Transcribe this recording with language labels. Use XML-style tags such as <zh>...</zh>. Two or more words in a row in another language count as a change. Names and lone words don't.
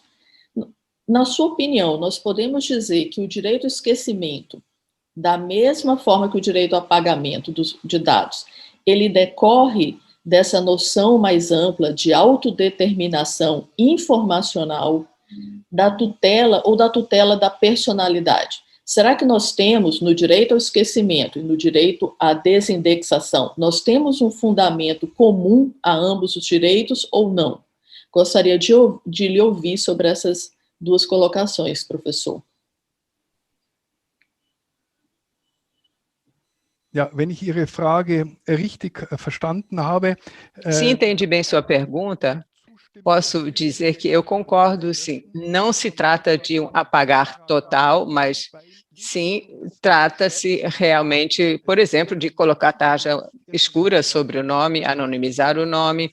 <pt>Na sua opinião, nós podemos dizer que o direito ao esquecimento, da mesma forma que o direito ao apagamento de dados, ele decorre dessa noção mais ampla de autodeterminação informacional, da tutela ou da tutela da personalidade? Será que nós temos, no direito ao esquecimento e no direito à desindexação, nós temos um fundamento comum a ambos os direitos ou não? Gostaria de lhe ouvir sobre essas duas colocações, professor.</pt> <de>Ja, wenn ich Ihre Frage richtig verstanden habe.</de> <pt>Se entendi bem sua pergunta, posso dizer que eu concordo, sim. Não se trata de um apagar total, mas sim, trata-se realmente, por exemplo, de colocar tarja escura sobre o nome, anonimizar o nome.</pt>